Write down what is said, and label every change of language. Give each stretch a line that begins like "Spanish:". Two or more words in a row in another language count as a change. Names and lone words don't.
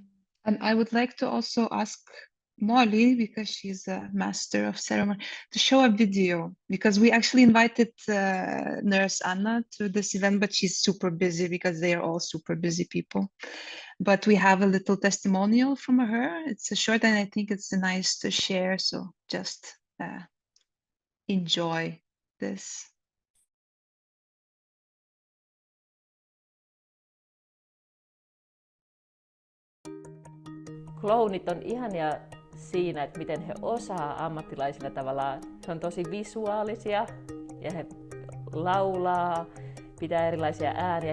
English: And I would like to also ask Molly, because she's a master of ceremony, to show a video, because we actually invited Nurse Anna to this event, but she's super busy because they are all super busy people. But we have a little testimonial from her. It's a short, and I think it's nice to share. So just enjoy this.
Finnish: Klounit on ihania siinä, että miten he osaa ammattilaisilla tavallaan. He on tosi visuaalisia ja he laulaa, pitää erilaisia ääniä.